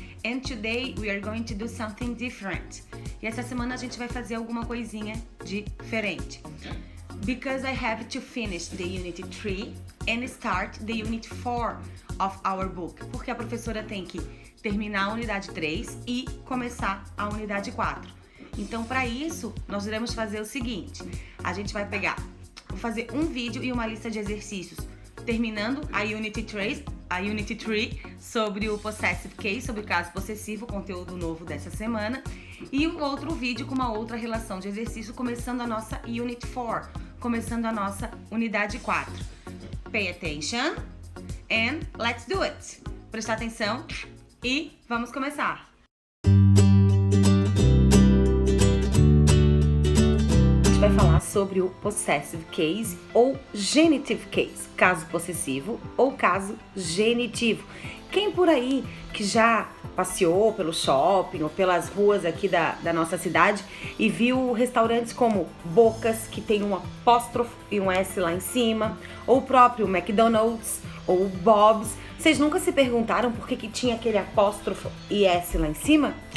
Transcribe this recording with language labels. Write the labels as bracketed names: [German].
[English] And today we are going to do something different. [Portuguese] E essa semana a gente vai fazer alguma coisinha diferente. [English] Because I have to finish the Unit 3 and start the Unit 4 of our book. [Portuguese] Porque a professora tem que terminar a unidade 3 e começar a unidade 4. Então, para isso, nós iremos fazer o seguinte. A gente vai vou fazer um vídeo e uma lista de exercícios, terminando a Unit 3 sobre o Possessive Case, sobre o caso possessivo, conteúdo novo dessa semana, e um outro vídeo com uma outra relação de exercício, começando a nossa Unit 4, começando a nossa unidade 4. [English] Pay attention and let's do it. [Portuguese] Prestar atenção e vamos começar. A gente vai falar sobre o Possessive Case ou Genitive Case, caso possessivo ou caso genitivo. Quem por aí que já passeou pelo shopping ou pelas ruas aqui da nossa cidade e viu restaurantes como Bocas, que tem um apóstrofo e um S lá em cima, ou o próprio McDonald's ou Bob's, vocês nunca se perguntaram por que tinha aquele apóstrofo e S lá em cima?